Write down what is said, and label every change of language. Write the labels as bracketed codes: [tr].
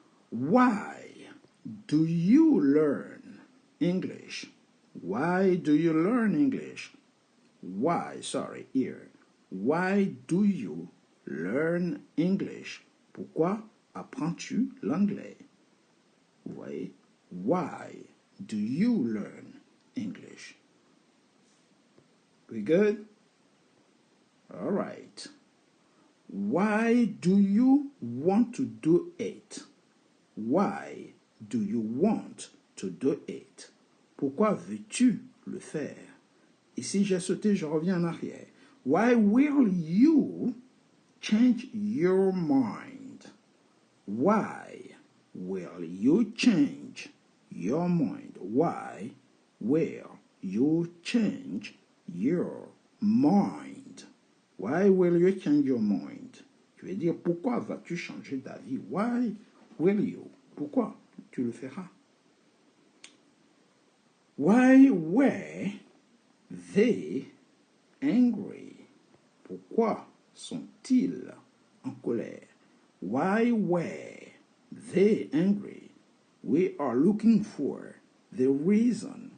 [en] Why do you learn English? Why do you learn English? Why, sorry, here. Why do you learn English? [fr] Pourquoi apprends-tu l'anglais? Vous voyez? [en] Why do you learn English? We good? All right. Why do you want to do it? Why do you want to do it? [fr] Pourquoi veux-tu le faire? Ici, j'ai sauté, je reviens en arrière. [en] Why will you change your mind? Why will you change your mind? Why will you change your mind? Why will you change your mind? [fr] Je vais dire, pourquoi vas-tu changer d'avis? [en] Why will you? [fr] Pourquoi tu le feras? [en] Why were they angry? [fr] Pourquoi sont-ils en colère? [en] Why were they angry? We are looking for the reason.